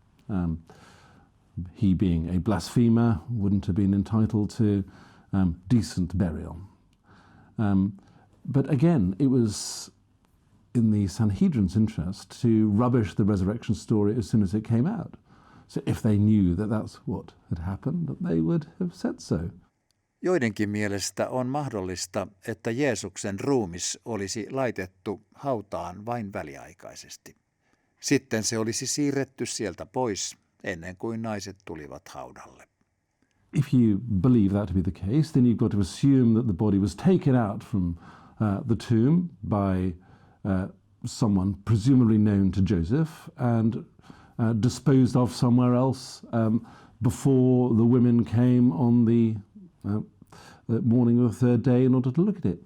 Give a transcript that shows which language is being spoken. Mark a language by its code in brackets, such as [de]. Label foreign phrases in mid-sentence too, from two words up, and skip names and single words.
[en] He, being a blasphemer, wouldn't have been entitled to decent burial. But again, it was in the Sanhedrin's interest to rubbish the resurrection story as soon as it came out. So if they knew that that's what had happened, that they would have said so. [fi] Joidenkin mielestä on mahdollista, että Jeesuksen ruumis olisi laitettu hautaan vain väliaikaisesti. Sitten se olisi siirretty sieltä pois ennen kuin naiset tulivat haudalle. [en] If you believe that to be the case, then you've got to assume that the body was taken out from the tomb by someone presumably known to Joseph and disposed of somewhere else before the women came on the morning of the third day in order to look at it.